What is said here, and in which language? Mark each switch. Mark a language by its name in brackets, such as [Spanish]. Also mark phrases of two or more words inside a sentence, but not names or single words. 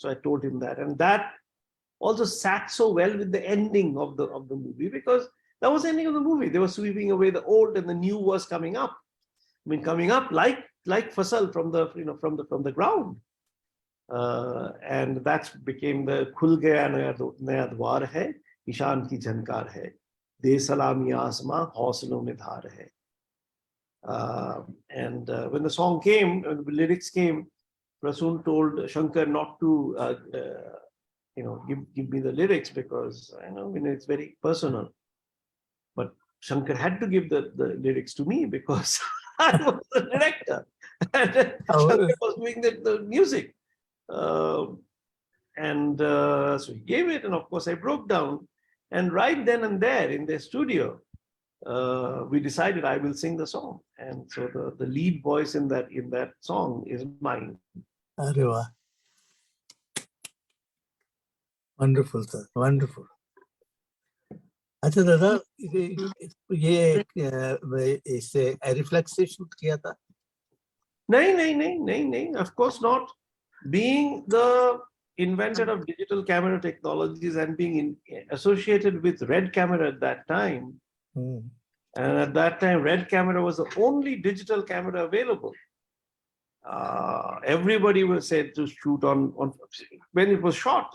[English] So I told him that, and that also sat so well with the ending of the movie, because that was the ending of the movie. They were sweeping away the old, and the new was coming up. I mean, coming up like fasal from the ground, and that became the [Hindi] खुल गया नया द्वार है, इशान की झंकार है, दे सलामी आसमां हौसलों में धार है. [English] And when the song came, when the lyrics came, Rasool told Shankar not to give me the lyrics, because it's very personal. But Shankar had to give the lyrics to me, because I was the director and Shankar was doing the music. So he gave it, and of course I broke down. And right then and there in their studio, we decided I will sing the song. And so the lead voice in that song is mine. [Hindi] अरे वाह, [English] wonderful sir, wonderful. [Hindi] अच्छा दादा, ये इससे एरिफ्लेक्स से शूट किया था? नहीं, [English] of course not. Being the inventor of digital camera technologies and being associated with Red Camera at that time, and at that time Red Camera was the only digital camera available. Everybody was said to shoot on when it was shot.